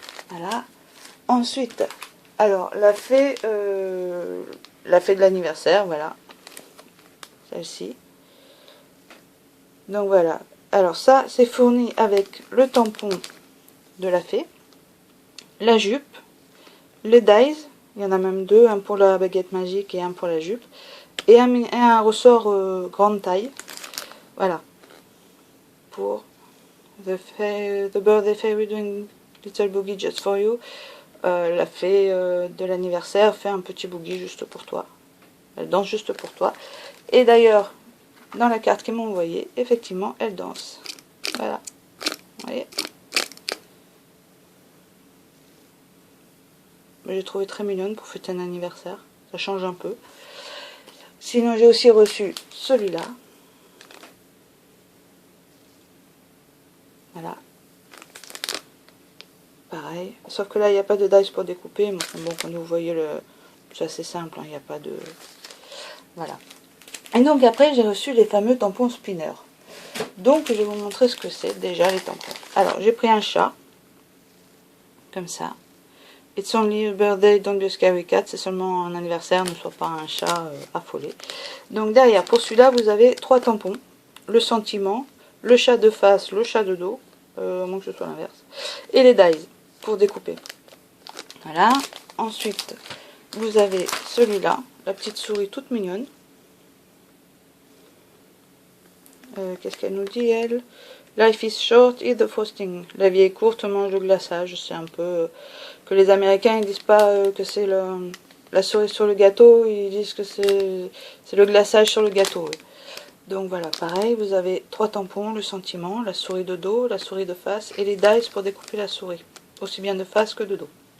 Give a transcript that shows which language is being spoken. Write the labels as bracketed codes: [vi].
[fr] Voilà. Ensuite, alors, la fée de l'anniversaire, voilà. Celle-ci. Donc voilà. Alors ça, c'est fourni avec le tampon de la fée, la jupe, les dies, il y en a même deux, un pour la baguette magique et un pour la jupe, et un ressort grande taille. Voilà. [en] Pour the birthday fairy doing little boogie just for you. [fr] La fée de l'anniversaire fait un petit boogie juste pour toi. Elle danse juste pour toi. Et d'ailleurs, dans la carte qu'ils m'ont envoyée, effectivement, elle danse. Voilà. Vous voyez ? J'ai trouvé très mignonne pour fêter un anniversaire. Ça change un peu. Sinon, j'ai aussi reçu celui-là. Voilà. Pareil. Sauf que là, il n'y a pas de dice pour découper. Bon, quand vous voyez le... C'est assez simple. Il n'y a pas de... Voilà. Et donc après, j'ai reçu les fameux tampons spinner. Donc je vais vous montrer ce que c'est déjà les tampons. Alors j'ai pris un chat, comme ça. [en] It's only a birthday, don't be a scary cat. [fr] C'est seulement un anniversaire, ne sois pas un chat affolé. Donc derrière, pour celui-là, vous avez 3 tampons. Le sentiment, le chat de face, le chat de dos, à moins que ce soit l'inverse. Et les dies, pour découper. Voilà. Ensuite, vous avez celui-là, la petite souris toute mignonne. Qu'est-ce qu'elle nous dit, elle? [en] Life is short, eat the frosting. [fr] La vie est courte, mange le glaçage. C'est un peu que les Américains ils disent pas que c'est la cerise sur le gâteau, ils disent que c'est le glaçage sur le gâteau. Oui. Donc voilà, pareil, vous avez 3 tampons, le sentiment, la souris de dos, la souris de face et les dies pour découper la souris, aussi bien de face que de dos.